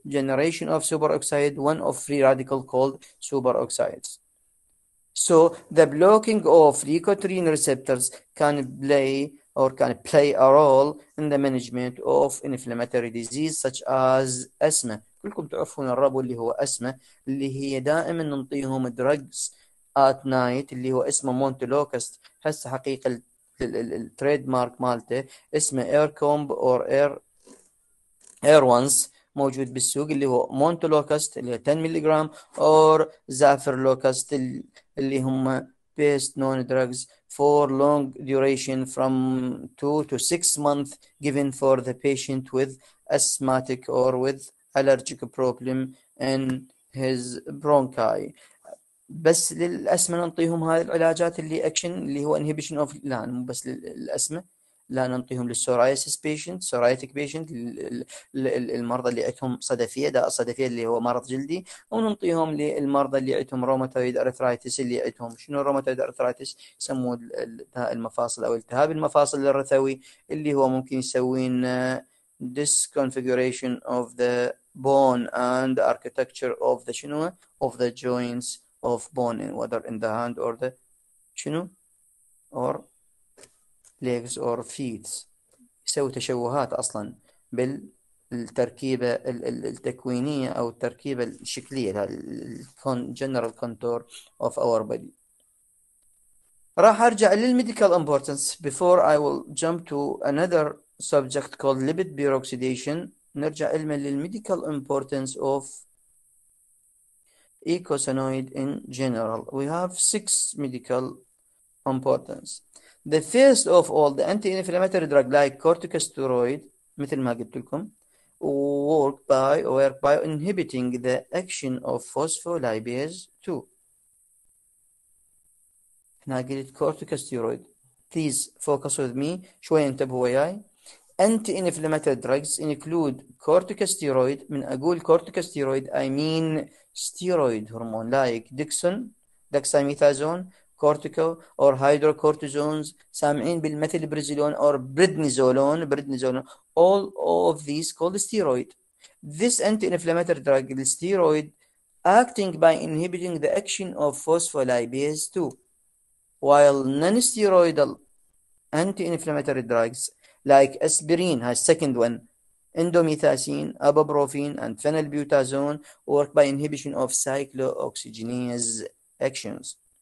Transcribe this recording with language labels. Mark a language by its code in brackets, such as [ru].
[en] Generation of superoxide, one of free radical called superoxides. So the blocking of leukotriene receptors can play a role in the management of inflammatory disease such as asthma. [ar] كلكم تعرفون الربو اللي هو asthma اللي هي دائما ننطيهم [en] drugs at night [ar] اللي هو اسمه مونتلوكست. هسه حقيقة التريد مارك مالته اسمه ايركومب or اير وانس موجود بالسوق اللي هو مونتلوكست اللي هي 10 ملغ or زافرلوكست اللي هم [en] best known drugs for long duration from 2 to 6 months given for the patient with asthmatic or with allergic problem in his bronchi. [ar] بس للأسمى ننطيهم هاي العلاجات اللي أكشن اللي هو [en] inhibition of [ar] لا مو بس للأسمى، لا ننطيهم للسورايسيس بيشنت سورايتك بيشنت المرضى اللي عندهم صدفية داء الصدفية اللي هو مرض جلدي، وننطيهم للمرضى اللي عندهم روماتويد أرثرايتس اللي عندهم شنو روماتويد أرثرايتس يسموه التهاب المفاصل أو التهاب المفاصل الرثوي اللي هو ممكن يسوين [en] disconfiguration of the bone and architecture of the [ar] شنو [en] of the joints of bone whether in the hand or the [ar] شنو [en] or legs or feet. [ar] يسوي تشوهات أصلا بالتركيبة التكوينية أو التركيبة الشكلية [en] general contour of our body. [ar] راح أرجع للميديكال [en] importance before I will jump to another subject called lipid peroxidation. [ar] نرجع علما للميديكال [en] importance of eicosanoid in general. We have 6 medical importance. The first of all, the anti-inflammatory drug like corticosteroid [ar] مثل ما قلت لكم [en] work by inhibiting the action of phospholipase 2. [ar] هنا قلت corticosteroid. [en] Please focus with me. [ar] شوي انتبهوا وياي. [en] Anti-inflammatory drugs include corticosteroid. [ar] من أقول [en] corticosteroid I mean steroid hormone like dexamethasone, cortico or hydrocortisones. [ar] سامعين بالمثل بريزولون or prednisolone. [en] All of these called steroid. This anti-inflammatory drug, the steroid, acting by inhibiting the action of phospholipase 2, while non-steroidal anti-inflammatory drugs like aspirin has second one, indomethacin, ibuprofen, and phenylbutazone work by inhibition of cyclooxygenase actions.